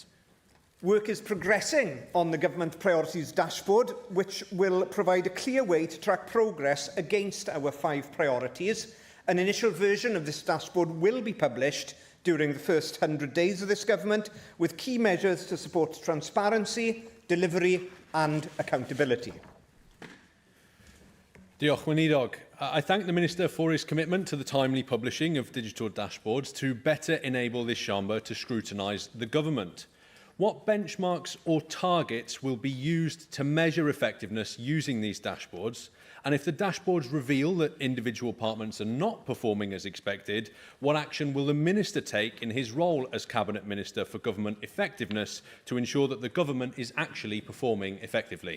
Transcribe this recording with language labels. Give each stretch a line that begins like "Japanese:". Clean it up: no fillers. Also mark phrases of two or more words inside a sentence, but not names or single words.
English: Work is progressing on the Government Priorities Dashboard, which will provide a clear way to track progress against our 5 priorities. An initial version of this dashboard will be published during the first 100 days of this government, with key measures to support transparency, delivery and accountability.
Welsh: Diolch, Weinidog.
English: I thank the Minister for his commitment to the timely publishing of digital dashboards to better enable this chamber to scrutinise the government. What benchmarks or targets will be used to measure effectiveness using these dashboards? And if the dashboards reveal that individual departments are not performing as expected, what action will the Minister take in his role as Cabinet Minister for Government Effectiveness to ensure that the government is actually performing effectively?